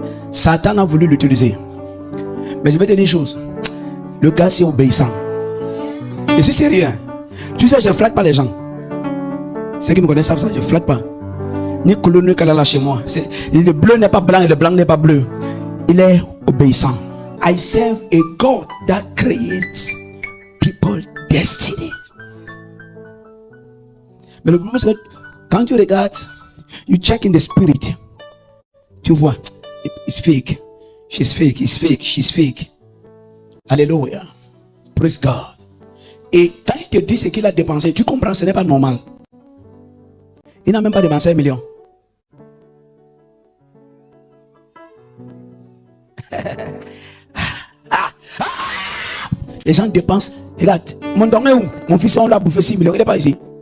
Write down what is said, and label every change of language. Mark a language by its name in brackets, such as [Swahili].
[French] Satan a voulu l'utiliser. Mais je vais te dire une chose. Le gars, c'est obéissant. Et c'est sérieux. Tu sais, je ne flatte pas les gens. Ceux qui me connaissent savent ça, je ne flatte pas. Ni couleur, ni kalala chez moi. Le bleu n'est pas blanc et le blanc n'est pas bleu. Il est obéissant. [English] I serve a God that creates people's destiny. [French] Mais le problème, c'est que quand tu regardes, [English] you check in the spirit. [French] Tu vois, [English] it's fake. She's fake, it's fake, she's fake. Alléluia. Praise God. [French] Et quand il te dit ce qu'il a dépensé, tu comprends, ce n'est pas normal. Il n'a même pas dépensé 1 million. Les gens dépensent. Regarde, mon don est où? Mon fils, on l'a bouffé 6 millions. Il n'est pas ici.